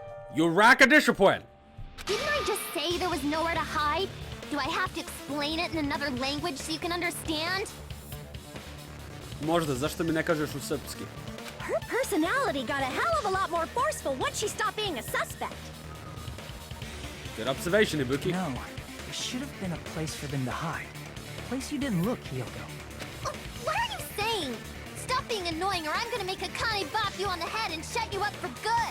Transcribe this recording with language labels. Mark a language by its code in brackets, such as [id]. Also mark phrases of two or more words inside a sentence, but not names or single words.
[en] You rack a discipline. Didn't I just say there was nowhere to hide? Do I have to explain it in another language so you can understand? [sr] Možda, zašto mi ne kažeš u srpski? [en] Her personality got a hell of a lot more forceful once she stopped being a suspect. Good observation, Ibuki. No, there should have been a place for them to hide. A place you didn't look, Hiyoko. Oh, what are you saying? Stop being annoying or I'm gonna make Akane bop you on the head and shut you up for good.